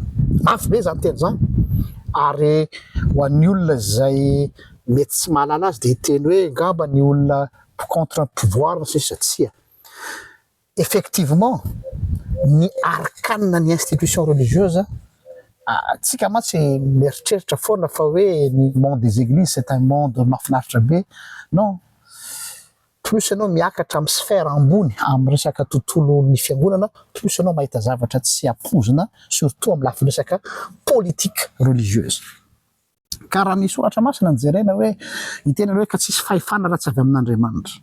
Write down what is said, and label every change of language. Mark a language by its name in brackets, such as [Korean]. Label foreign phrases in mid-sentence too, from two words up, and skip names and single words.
[Malagasy] Mafy be zany teny zany, ary ho an'ny olona zay mety tsy mahalala azy dia hiteny hoe ngamba ny olona [French] contre pouvoir [Malagasy] sisa tsia. Effectivement, ny arcane ny [French] institution religieuse, [Malagasy] tsika mantsy mieritreritra foana fa hoe ny [French] monde des églises c'est un monde [Malagasy] mahafinaritra be. Non, plus ianao miakatra amin'ny sphère ambony amin'ny resaka tontolon'ny fiangonana, plus ianao mahita zavatra tsy ampoizina, surtout amin'ny lafiny resaka [French] politique religieuse. [Malagasy] Ka raha ny soratra masina ny jerena hoe hiteny hoe ka tsisy fahefana raha tsy avy amin'Andriamanitra.